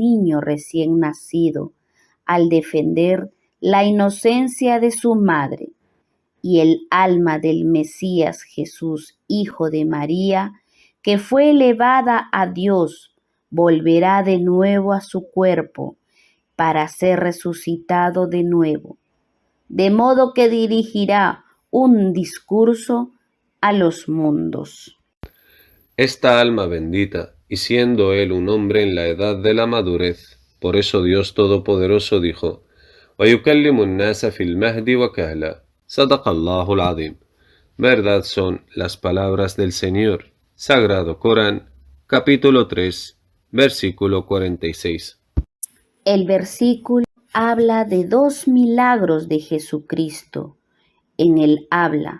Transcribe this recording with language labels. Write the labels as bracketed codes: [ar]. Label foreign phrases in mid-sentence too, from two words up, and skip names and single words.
[es] niño recién nacido, al defender la inocencia de su madre, y el alma del Mesías Jesús, hijo de María, que fue elevada a Dios, volverá de nuevo a su cuerpo para ser resucitado de nuevo, de modo que dirigirá un discurso a los mundos. Esta alma bendita, y siendo él un hombre en la edad de la madurez, por eso Dios Todopoderoso dijo: [ar] وَيُكَلِّمُ النَّاسَ فِي الْمَهْدِ وَكَهْلًا. صدق الله العظيم. [es] Verdad son las palabras del Señor. Sagrado Corán, capítulo 3, versículo 46. El versículo habla de dos milagros de Jesucristo en el habla.